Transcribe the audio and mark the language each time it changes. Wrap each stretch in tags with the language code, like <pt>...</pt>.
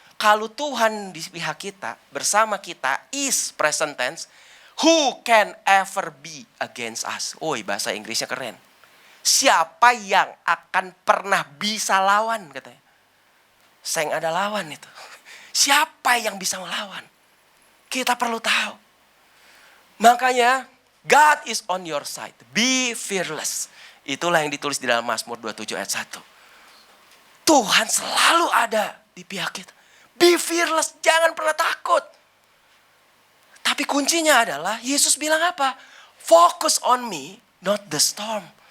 <id>Kalau Tuhan di pihak kita, bersama kita,</id> <en>is present tense, who can ever be against us?</en> <id>Bahasa Inggrisnya keren. Siapa yang akan pernah bisa lawan katanya. Seng ada lawan itu. Siapa yang bisa melawan? Kita perlu tahu. Makanya</id> <en>God is on your side. Be fearless.</en> <id>Itulah yang ditulis di dalam Mazmur 27 ayat 1. Tuhan selalu ada di pihak kita.</id> <en>Be fearless,</en> <id>jangan pernah takut. Tapi kuncinya adalah Yesus bilang apa?</id> <en>Focus on me, not the storm.</en>